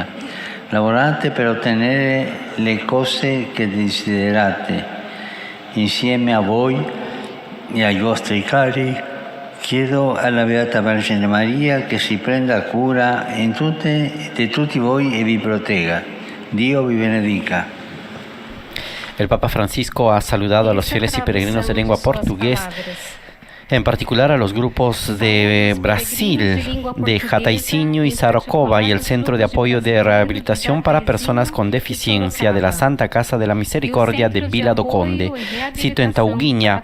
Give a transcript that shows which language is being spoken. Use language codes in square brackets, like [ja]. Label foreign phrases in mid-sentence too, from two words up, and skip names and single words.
[it] Lavorate per ottenere le cose che desiderate. Insieme a voi e ai vostri cari, chiedo alla Beata Vergine Maria che si prenda cura di tutti voi e vi protegga. Dio vi benedica. [es] El Papa Francisco ha saludado a los fieles y peregrinos de lengua portugués, en particular a los grupos de Brasil, de Jataizinho y Sarocova y el Centro de Apoyo de Rehabilitación para Personas con Deficiencia de la Santa Casa de la Misericordia de Vila do Conde, sito en Tauguinha.